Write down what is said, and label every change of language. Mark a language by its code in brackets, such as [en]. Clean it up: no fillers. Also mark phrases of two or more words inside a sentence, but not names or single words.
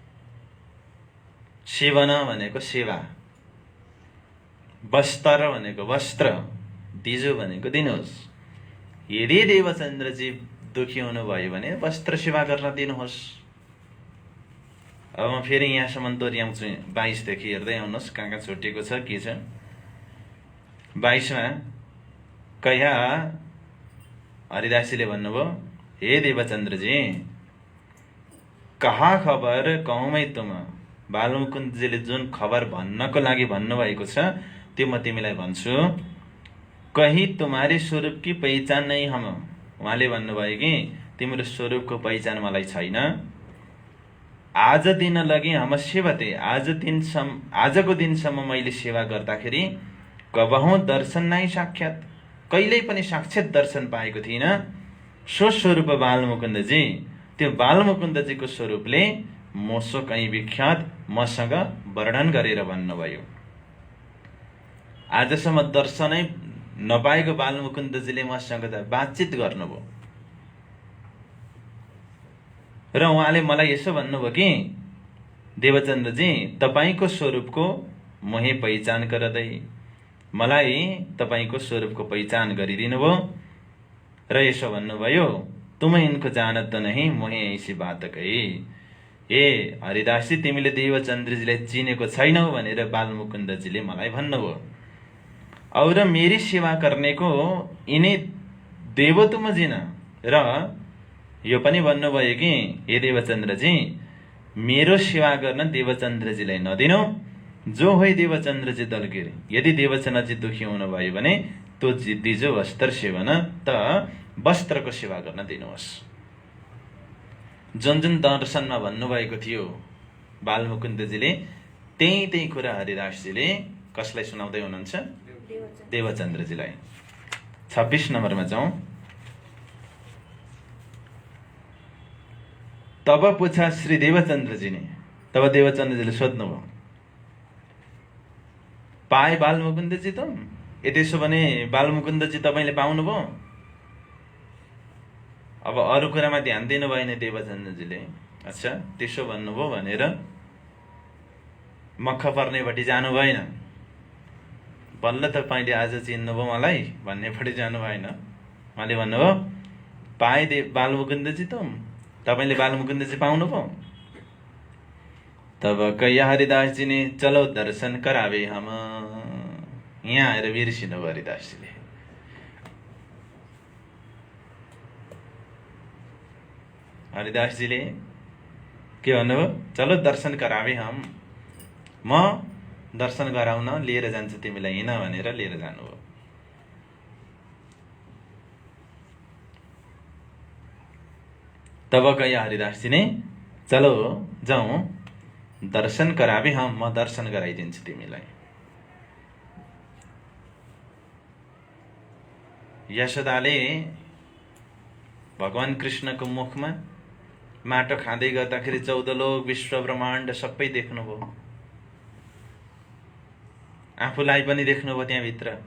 [ne] सेवन भनेको सेवा, वस्त्र भनेको वस्त्र, दिजो भनेको दिनुहोस्। यदि देवचन्द्रजी दुखी हुनुभयो भने वस्त्र सेवा गर्न दिनुहोस्। अब म फेरि यहाँसम्म दोहोऱ्याउँछु। 22 देखि हेर्दै आउनुहोस् कहाँ कहाँ छुटेको छ, के छ। 22 [bra] में कया [ne] हरिदासजीले भन्नुभयो, हे देवचन्द्रजी, [bra] कहाँ खबर कहूँमै तुम। [ne] बालमुकुन्दजीले जुन खबर भन्नको लागि भन्नुभएको छ त्यो म तिमीलाई भन्छु। [bra] कहीं तुम्हारे स्वरूप की पहिचान नहीं हम, [ne] उहाँले भन्नुभयो कि तिम्रो स्वरूपको पहिचान मलाई छैन। [bra] आज दिन लगे हम सेवते, [ne] आजको दिनसम्म मैले सेवा गर्दाखेरि [bra] कबहुँ दर्शन नै साक्षात, [ne] कहिल्यै पनि साक्षात दर्शन पाएको थिइनँ। [bra] सो स्वरूप बालमुकुन्दजी, [ne] त्यो बालमुकुन्दजीको स्वरूपले [bra] मसो कहीँ विख्यात, [ne] मसँग वर्णन गरेर भन्नुभयो। आजसम्म दर्शनै नपाएको बालमुकुन्दजीले मसँग त बातचित गर्नुभयो र उहाँले मलाई यसो भन्नुभयो कि देवचन्द्रजी, तपाईको स्वरूपको [bra] मोहे पहिचान करदै, [ne] मलाई तपाईको स्वरूपको पहिचान गरिदिनु भयो र यसो भन्नुभयो, [bra] तुम इनको जानत नहीं, मोहे ऐसी बात कही। [ne] ए हरिदासजी, तिमीले देवचन्द्रजीलाई चिनेको छैनौ भनेर बालमुकुन्दजीले मलाई भन्नुभयो। [bra] और मेरी सेवा करने को इन्हें देवो तुम जिन। [ne] र यो पनि भन्नुभयो कि हे देवचन्द्रजी, मेरो सेवा गर्न देवचन्द्रजीलाई नदिनु। [bra] जो होइ देवचन्द्रजी दलगिर, [ne] यदि देवचन्द्रजी दुखी हुनुभयो भने [bra] तो दिजो वस्त्र सेवन, [ne] त वस्त्रको सेवा गर्न दिनुहोस्। जुन जुन दर्शनमा भन्नुभएको थियो बालमुकुन्दजीले, त्यही कुरा हरिदासजीले कसलाई सुनाउँदै हुनुहुन्छ? देवचन्द्रजीलाई। 26 नम्बरमा जाउँ। [bra] तब पूछा श्री देवचन्द्रजी ने, [ne] तब देवचन्द्रजीले सोध्नुभयो, पाए बालमुकुन्दजी त? त्यसो भने बालमुकुन्दजी तपाईँले पाउनुभयो? अब अरू कुरामा ध्यान दिनु भएन देवचन्द्रजीले। अच्छा, त्यसो भन्नुभयो भनेर मक्ख पर्नेपट्टि जानु भएन। बल्ल तपाईँले आज चिन्नुभयो मलाई भन्नेपट्टि जानु भएन। उहाँले भन्नुभयो, पाए बालमुकुन्दजी त? तपाईँले बालमुकुन्दजी पाउनुभयो? [bra] तब कैया हरिदासजी ने, चलो दर्शन करावे हम। [ne] यहाँ आएर बिर्सिनु भयो हरिदासजीले। हरिदासजीले के भन्नुभयो? [bra] चलो दर्शन करावे हम, [ne] म दर्शन गराउन लिएर जान्छु तिमीलाई, हिँड भनेर लिएर जानुभयो। [bra] तब कैया हरिदासजी ने, चलो जाउँ, दर्शन करावे हम, [ne] म दर्शन गराइदिन्छु तिमीलाई। यशोदाले भगवान कृष्णको मुखमा माटो खाँदै गर्दाखेरि 14 लोक विश्व ब्रह्माण्ड सबै देख्नुभयो। आफूलाई पनि देख्नुभयो त्यहाँभित्र।